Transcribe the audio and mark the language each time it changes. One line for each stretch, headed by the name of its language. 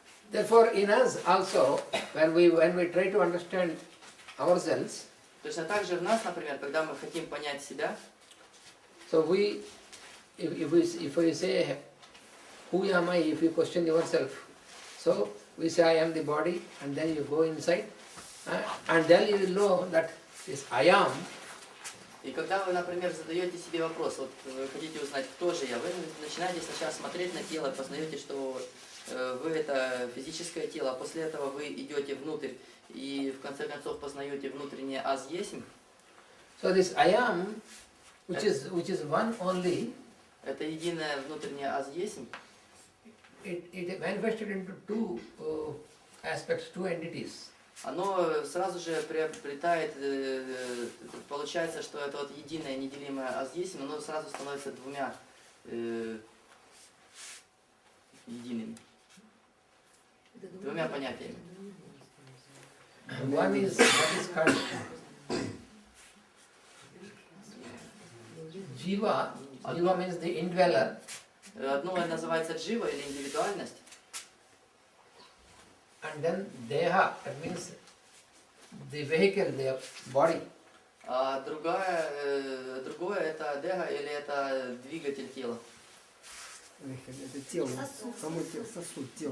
English: Therefore, in us also, when we try to understand ourselves,
Russian: Точно так же в нас, например, когда мы хотим понять себя,
English: so if we say, who am I, if you question yourself, so we say, I am the body, and then you go inside, and then you will know that this I am.
Russian: и когда вы, например, задаете себе вопрос, вот вы хотите узнать, кто же я, вы начинаете сначала смотреть на тело, познаете, что вы это физическое тело, а после этого вы идете внутрь и в конце концов познаете внутреннее аз есмь.
English: So this I am, which is one only,
Russian: Это единое внутреннее аз есмь.
English: it manifested into two aspects, two entities.
Russian: Оно сразу же приобретает, получается, что это вот единое, неделимое аз есмь, оно сразу становится двумя едиными. Двумя понятиями.
English: One is what is called Jiva. Jiva means the indweller.
Russian: Одно называется джива или индивидуальность.
English: And then Deha, that means the vehicle, the body.
Russian: А другое это деха или это двигатель тела. Это тело, само тело, сосуд тела.